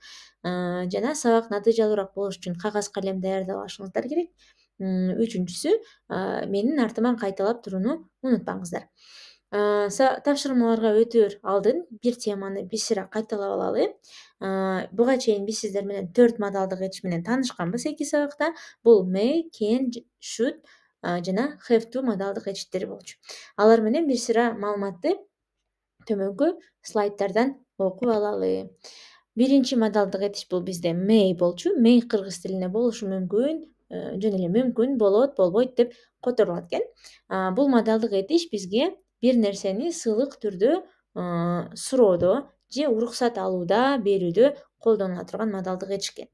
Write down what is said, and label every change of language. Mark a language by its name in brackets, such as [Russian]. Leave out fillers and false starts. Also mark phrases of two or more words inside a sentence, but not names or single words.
[Kyrgyz] Жана сабак натыйжалуураак болуш үчүн кагаз калем даярдап алышыңыздар керек. Үчүнчүсү, менин артыман кайталап турууну унутпаңыздар. Тапшырмаларга өтөөр алдын бир теманы бир сыйра кайталап алалы. Буга чейин биз сиздер менен 4 модалдык этиш менен таанышканбыз 2 сабакта. Бул [English] may, can, should [Kyrgyz] жана [English] have to [Kyrgyz] модалдык этиштери болчу. Алар менен бир сыйра маалыматты төмөнкү слайддардан окуп алалы. Биринчи модалдык этиш бул бизде may болчу. May кыргыз тилинде болушу мүмкүн, жөн эле мүмкүн, болот, болбойт деп которулат экен. Бул модалдык этиш бизге бир нерсени сылык түрдө суроодо же уруксат алууда, берүүдө колдонула турган модалдык этиш экен.